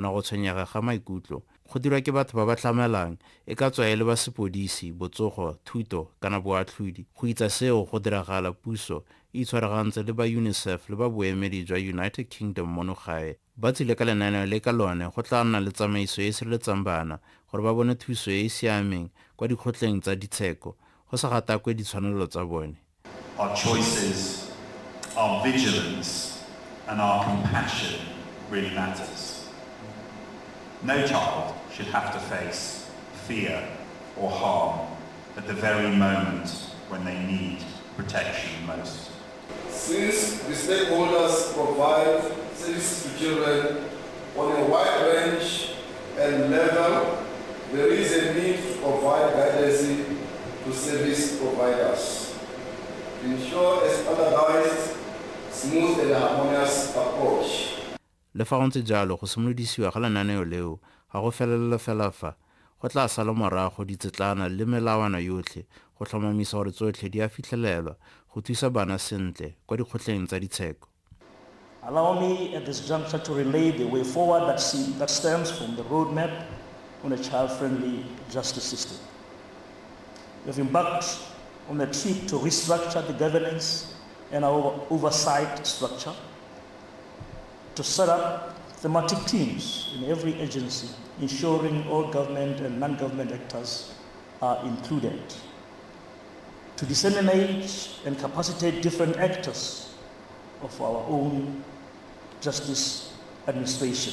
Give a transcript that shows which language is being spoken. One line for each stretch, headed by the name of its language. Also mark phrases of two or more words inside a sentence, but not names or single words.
Tswana: go tshwenyega ga maikutlo go dirwa ke batho ba ba tlamelang e ka tswa e le ba sepodisi botsogo thuto kana boatlhodi go itsa seo go diragala puso e itshwaragantse le ba UNICEF le ba boemedi jwa United Kingdom mono gae ba tsile ka lenaneo le ka lone go tla nna le tsamaiso e e sireletsang bana gore ba bone thuso e e siameng kwa dikgotleng tsa ditsheko go sa gatakwe ditshwanelo tsa bone.
English: Our choices, our vigilance and our compassion really matters. No child should have to face fear or harm at the very moment when they need protection most. Since the stakeholders provide services to children on a wide range and level, there is a need to provide guidance to service providers to ensure a standardized, smooth and harmonious approach.
Tswana: Le fa go ntse jalo go simolodisiwa ga lenaneo leo ga go felelele fela fa go tla sala morago ditsetlana le melawana yotlhe go tlhomamisa gore tsotlhe di a fitlhelelwa go thusa bana sentle kwa dikgotleng tsa ditsheko.
English: Allow me at this juncture to relay the way forward that stems from the roadmap on a child-friendly justice system. We have embarked on a trip to restructure the governance and our oversight structure, to set up thematic teams in every agency, ensuring all government and non-government actors are included, to disseminate and capacitate different actors of our own justice administration.